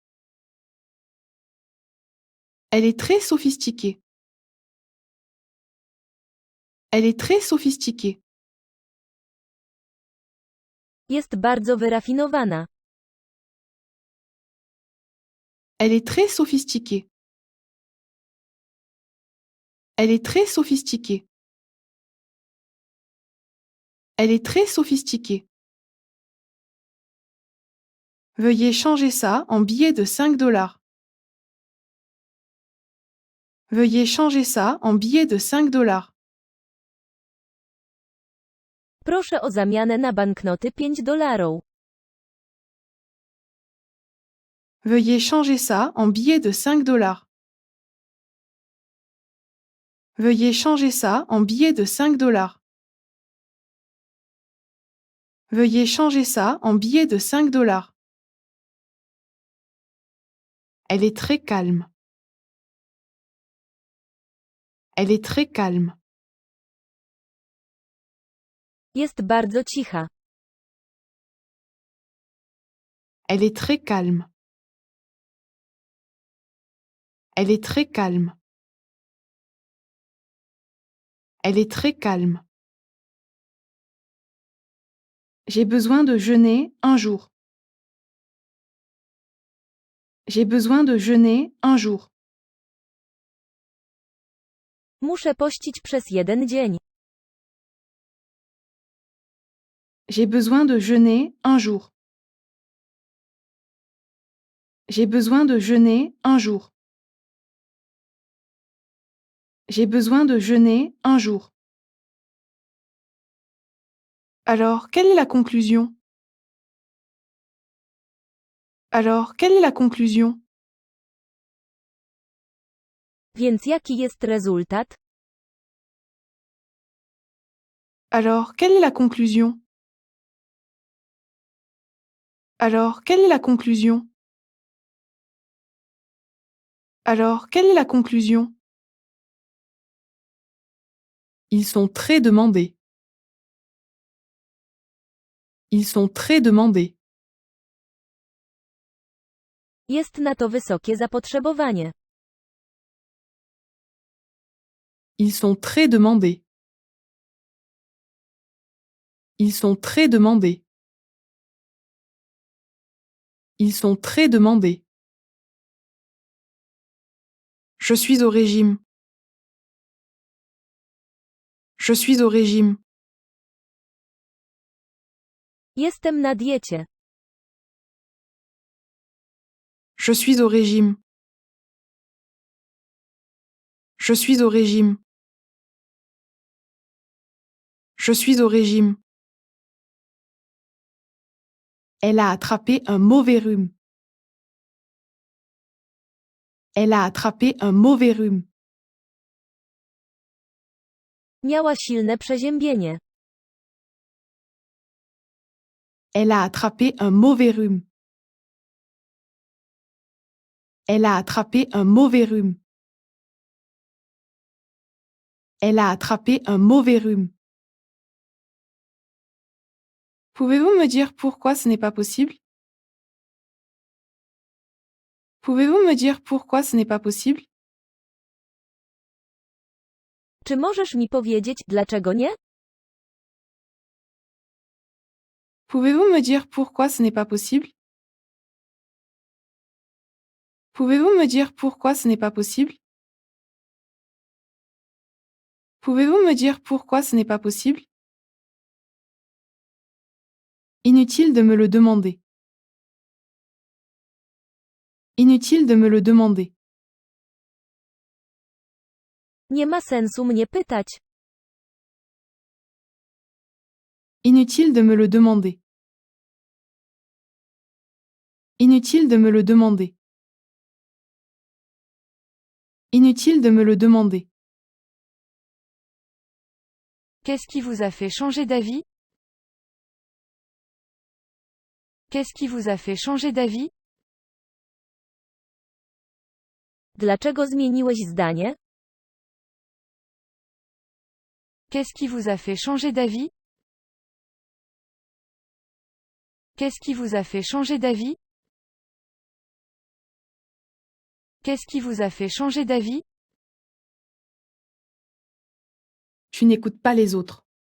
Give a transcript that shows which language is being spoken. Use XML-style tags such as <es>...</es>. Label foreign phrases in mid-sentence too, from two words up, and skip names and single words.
<fr>Elle est très sophistiquée. Elle est très sophistiquée.</fr> <pl>Jest bardzo wyrafinowana.</pl> <fr>Elle est très sophistiquée. Elle est très sophistiquée. Elle est très sophistiquée. Veuillez changer ça en billets de 5 $. Veuillez changer ça en billets de 5 $.</fr> <pl>Proszę o zamianę na banknoty 5 $.</pl> <fr>Veuillez changer ça en billets de 5 $. Veuillez changer ça en billets de 5 $. Veuillez changer ça en billets de 5 $. Elle est très calme. Elle est très calme.</fr> <pl>Jest bardzo cicha.</pl> <fr>Elle est très calme. Elle est très calme. Elle est très calme. J'ai besoin de jeûner un jour. J'ai besoin de jeûner un jour.</fr> <pl>Muszę pościć przez 1 dzień.</pl> <fr>J'ai besoin de jeûner un jour. J'ai besoin de jeûner un jour. J'ai besoin de jeûner un jour. Alors, quelle est la conclusion? Alors, quelle est la conclusion?</fr> <pl>Więc jaki jest rezultat?</pl> <fr>Alors, quelle est la conclusion? Alors, quelle est la conclusion? Alors, quelle est la conclusion? Ils sont très demandés. Ils sont très demandés.</fr> <pl>Jest na to wysokie zapotrzebowanie.</pl> <fr>Ils sont très demandés. Ils sont très demandés. Ils sont très demandés. Je suis au régime. Je suis au régime.</fr> <pl>Jestem na diecie.</pl> <fr>Je suis au régime. Je suis au régime. Je suis au régime. Elle a attrapé un mauvais rhume. Elle a attrapé un mauvais rhume.</fr> <pl>Miała silne przeziębienie.</pl> <fr>Elle a attrapé un mauvais rhume. Elle a attrapé un mauvais rhume. Elle a attrapé un mauvais rhume. Pouvez-vous me dire pourquoi ce n'est pas possible? Pouvez-vous me dire pourquoi ce n'est pas possible?</fr> <pl>Czy możesz mi powiedzieć, dlaczego nie?</pl> <fr>Pouvez-vous me dire pourquoi ce n'est pas possible? Pouvez-vous me dire pourquoi ce n'est pas possible? Pouvez-vous me dire pourquoi ce n'est pas possible? Inutile de me le demander. Inutile de me le demander.</fr> <pl>Nie ma sensu mnie pytać.</pl> <fr>Inutile de me le demander. Inutile de me le demander. Inutile de me le demander. Qu'est-ce qui vous a fait changer d'avis? Qu'est-ce qui vous a fait changer d'avis?</fr> <pl>Dlaczego zmieniłeś zdanie?</pl> <fr>Qu'est-ce qui vous a fait changer d'avis? Qu'est-ce qui vous a fait changer d'avis? Qu'est-ce qui vous a fait changer d'avis? Tu n'écoutes pas les autres.</fr>